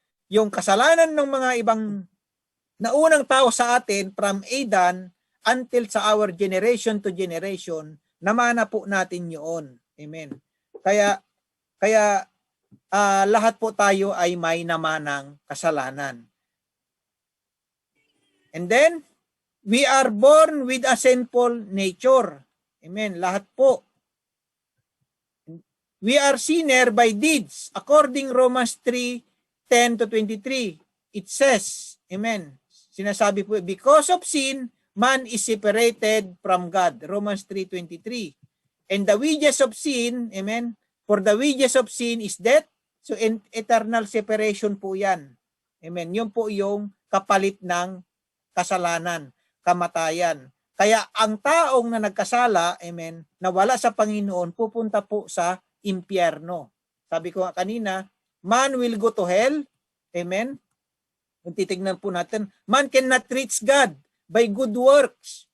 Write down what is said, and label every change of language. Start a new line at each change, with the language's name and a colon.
Filipino: Yung kasalanan ng mga ibang naunang tao sa atin
English: from Adam until
Filipino: sa
English: our generation to generation,
Filipino: namana po natin yun. Amen. Kaya lahat po tayo ay may namanang kasalanan.
English: And then, we are born with a sinful nature. Amen.
Filipino: Lahat po.
English: We are sinner by deeds. According Romans 3:10-23, it says, amen,
Filipino: sinasabi po,
English: because of sin, man is separated from God. Romans 3:23. And the wages of sin, amen, for the wages of sin is death.
Filipino: So eternal separation po yan. Amen. Yun po yung kapalit ng kasalanan, kamatayan. Kaya ang taong na nagkasala, amen, na wala sa Panginoon, pupunta po sa impyerno. Sabi ko nga kanina,
English: man will go to hell. Amen.
Filipino: Kung titignan po natin,
English: man cannot reach God by good works.